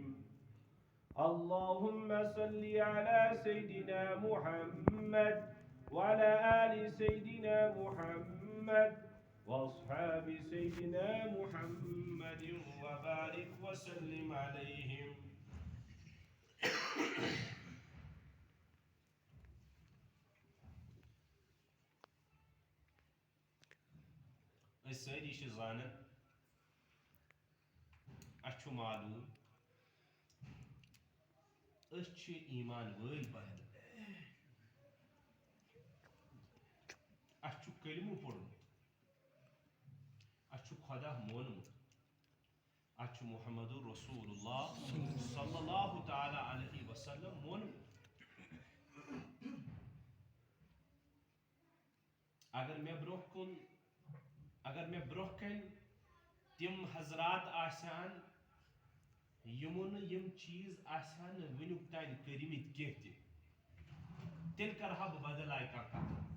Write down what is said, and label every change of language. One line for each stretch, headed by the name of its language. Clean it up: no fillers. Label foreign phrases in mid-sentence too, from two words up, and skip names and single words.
Arabic: اللهم صل على سيدنا محمد وعلى آل سيدنا محمد وأصحاب سيدنا محمد وبارك وسلم عليهم.
Kashmiri: سٲری چھِ زانان اَسہِ چھُ معلوٗم أسۍ چھِ ایٖمان وٲلۍ بنٛدٕ اَسہِ چھُ کلمہٕ پوٚرمُت اَسہِ چھُ خۄدا مونمُت اَسہِ چھُ
Arabic: محمد رسول اللہ صلی اللہ تعالیٰ علیہ وسلم
Kashmiri: مونمُت. اگر مےٚ برونٛہہ کَنہِ تِم حضرات آسہن یِمو نہٕ یِم چیٖز آسہن نہٕ وٕنیُک تانۍ کٔرمٕتۍ کینٛہہ تہِ تیٚلہِ کرٕ ہا بہٕ بدل آیہِ کانٛہہ کتھ.